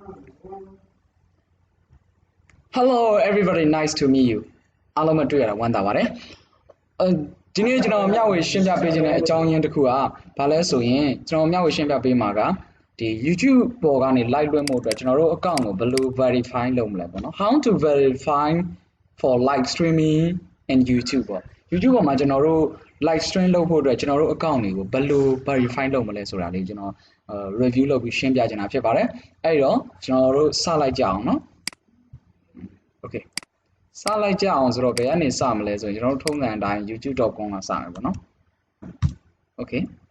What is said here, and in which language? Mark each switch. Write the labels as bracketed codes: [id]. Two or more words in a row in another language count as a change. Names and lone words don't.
[en] Hello, everybody. Nice to meet you. [my] အားလုံးမတွေ့ရတာဝမ်းသာပါတယ်။ဒီနေ့ကျွန်တော်မျှဝေရှင်းပြပေးခြင်းတဲ့အကြောင်းရင်းတစ်ခုကဘာလဲဆိုရင်ကျွန်တော်မျှဝေရှင်းပြပေးမှာ ကဒီ YouTube ပေါ်ကနေ live လွှင့်မှုအတွက်ကျွန်တော်တို့ account ကိုဘယ်လို verify လုပ်မလဲပေါ့နော် [en] How to verify for live streaming in YouTube [my] ပေါ့ YouTube ပေါ်မှာကျွန်တော်တို့ [en] live stream [my] လုပ်ဖို့အတွက်ကျွန်တော်တို့ account တွေကိုဘယ်လို verify လုပ်မလဲဆိုတာလေးကျွန်တော် review လုပ်ပြီးရှင်းပြချင်တာဖြစ်ပါတယ်။အဲ့တော့ကျွန်တော်တို့စလိုက်ကြအောင်နော်။ Okay စလိုက်ကြအောင်ဆိုတော့ဘယ်ကနေစမလဲဆိုရင်ကျွန်တော်တို့ထုံးစံအတိုင်း youtube.com ကစမယ်ပေါ့နော် Okay